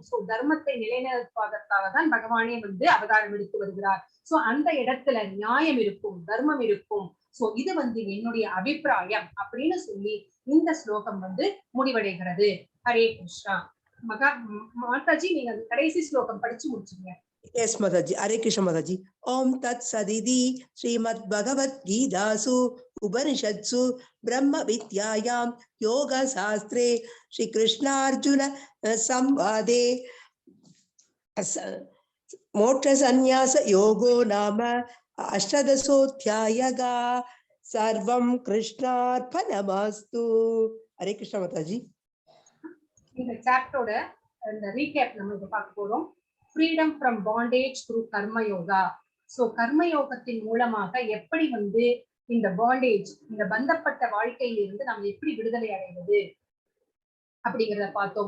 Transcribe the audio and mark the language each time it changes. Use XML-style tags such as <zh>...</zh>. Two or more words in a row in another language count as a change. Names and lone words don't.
<ta>சோ தர்மத்தை நிலைநிறுத்துவதற்காக தான் பகவானே வந்து அவதாரம் எடுத்து வருகிறார். சோ அந்த இடத்துல நியாயம் இருக்கும், தர்மம் இருக்கும். சோ இது வந்து என்னுடைய அபிப்பிராயம் அப்படின்னு சொல்லி இந்த ஸ்லோகம் வந்து முடிவடைகிறது. ஹரே கிருஷ்ணா. மாதாஜி நீங்க அந்த கடைசி ஸ்லோகம் படிச்சு முடிச்சுங்க.</ta> <en>Yes, Mataji. Hare Krishna, Mataji.</en> <sa>Om Tat Sadidi Srimad Bhagavad Gitasu Upanishatsu Brahma Vidyayam Yoga Sastre Shri Krishna Arjuna Samvade Moksha Sannyasa Yogo Nama Ashtadasothyayaga Sarvam Krishnarpanamastu.</sa> <en>Hare Krishna, Mataji.</en> <ta>இந்த சாப்டரோட இந்த ரீகேப் நம்ம இப்ப பார்க்க போறோம்.</ta> <en>freedom from bondage through karmayoga.</en> <ta>சோ கர்மயோகத்தின் மூலமாக எப்படி வந்து இந்த பாண்டேஜ், இந்த பந்தப்பட்ட வாழ்க்கையிலிருந்து நம்ம எப்படி விடுதலை அடைவது அப்படிங்கிறத பார்த்தோம்.</ta>